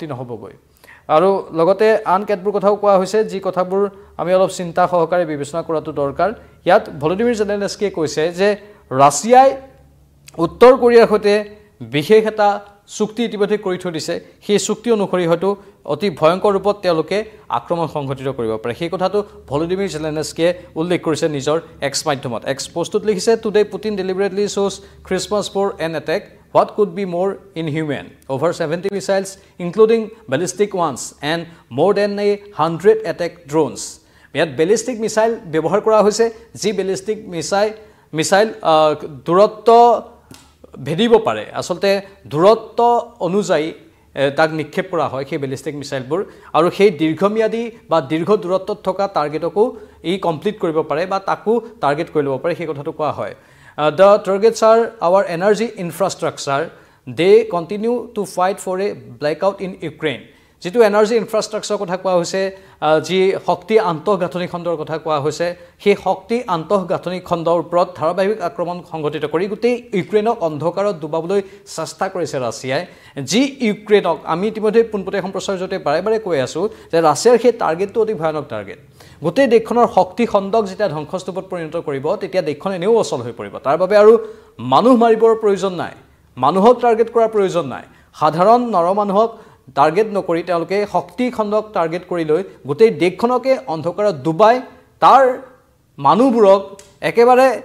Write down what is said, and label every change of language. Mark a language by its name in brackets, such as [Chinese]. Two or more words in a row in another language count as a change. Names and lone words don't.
[Assamese] নহবগৈ আৰু লগতে আন কেতবোৰ কথাও কোৱা হৈছে যি কথাবোৰ আমি অলপ চিন্তা সহকাৰে বিবেচনা কৰাটো দৰকাৰ ইয়াত ভলোদিমিৰ জেলেনস্কিয়ে কৈছে যে ৰাছিয়াই উত্তৰ কোৰিয়াৰ সৈতে বিশেষ এটা চুক্তি ইতিমধ্যে কৰি থৈ দিছে সেই চুক্তি অনুসৰি হয়তো অতি ভয়ংকৰ ৰূপত তেওঁলোকে আক্ৰমণ সংঘটিত কৰিব পাৰে সেই কথাটো ভলোদিমিৰ জেলেনস্কিয়ে উল্লেখ কৰিছে নিজৰ এক্স মাধ্যমত এক্স পোষ্টত লিখিছে [English] Today Putin deliberately chose Christmas for an attack What could be more inhuman? Over 70 missiles, including ballistic ones, and more than 100 attack drones. [Assamese] ইয়াত [English] ballistic missile [Assamese] ব্যৱহাৰ কৰা হৈছে যি [English] ballistic missile [Assamese] দূৰত্ব ভেদিব পাৰে আসলতে দূৰত্ব অনুযায়ী তাক নিক্ষেপ কৰা হয় সেই [English] ballistic missile [Assamese] বোৰ আৰু সেই দীৰ্ঘম্যাদী বা দীৰ্ঘ দূৰত্বত থকা টাৰ্গেটকো ই কমপ্লিট কৰিব পাৰে বা তাকো টাৰ্গেট কৰি ল'ব পাৰে সেই কথাটো কোৱা হয় [English] The targets are our energy infrastructure. They continue to fight for a blackout in Ukraine. [Assamese] যেটো [English] energy infrastructure [Assamese] কথা কোৱা হৈছে যি শক্তি আন্তঃগাঁথনি খণ্ডৰ কথা কোৱা হৈছে সেই শক্তি আন্তঃগাঁথনি খণ্ডৰ ওপৰত ধাৰাবাহিক আক্ৰমণ সংঘটিত কৰি গোটেই ইউক্ৰেইনক অন্ধকাৰত ডুবাবলৈ চেষ্টা কৰিছে ৰাছিয়াই যি ইউক্ৰেইনক আমি ইতিমধ্যে পোনপটীয়া সম্প্ৰচাৰৰ জৰিয়তে বাৰে বাৰে কৈ আছো যে ৰাছিয়াৰ সেই টাৰ্গেটটো অতি ভয়ানক টাৰ্গেট গোটেই দেশখনৰ শক্তি খণ্ডক যেতিয়া ধ্বংসস্তূপত পৰিণত কৰিব তেতিয়া দেশখন এনেও অচল হৈ পৰিব তাৰ বাবে আৰু মানুহ মাৰিবৰ প্ৰয়োজন নাই মানুহক টাৰ্গেট কৰাৰ প্ৰয়োজন নাই সাধাৰণ নৰমানুহক টাৰ্গেট নকৰি তেওঁলোকে শক্তি খণ্ডক টাৰ্গেট কৰি লৈ গোটেই দেশখনকে অন্ধকাৰত ডুবাই তাৰ মানুহবোৰক একেবাৰে